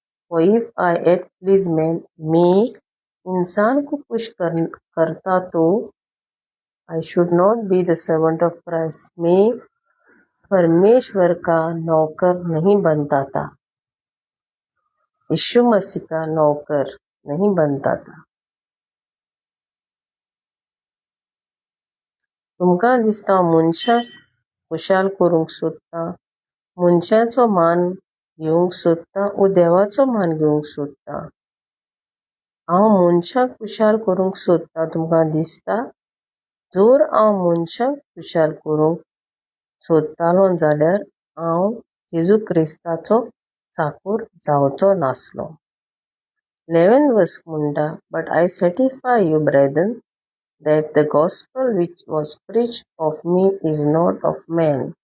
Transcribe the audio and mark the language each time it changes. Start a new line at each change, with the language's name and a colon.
Hindi: और
English: if I yet please man,
Hindi: मैं इंसान को खुश करता तो
English: I should not be the servant of Christ,
Hindi: मैं परमेश्वर का नौकर नहीं बनता था, यीशु मसीह का नौकर नहीं बनता था.
Konkani: तुमकां दिसता हांव मनशाक खुशाल करूंक सोदता, मनशाचो मान घेवंक सोदता वो देवाचो मान घेवंक सोदता? हांव मनशाक खुशाल करूंक सोदता. तुमकां दिसता जर हांव मनशाक खुशाल करूंक सोदतालो जाल्यार हांव जेजू क्रिस्ताचो चाकर जावचो नासलो.
English: 11 verse
Konkani: म्हणटा
English: But I certify you brethren that the gospel which was preached of me is not of man.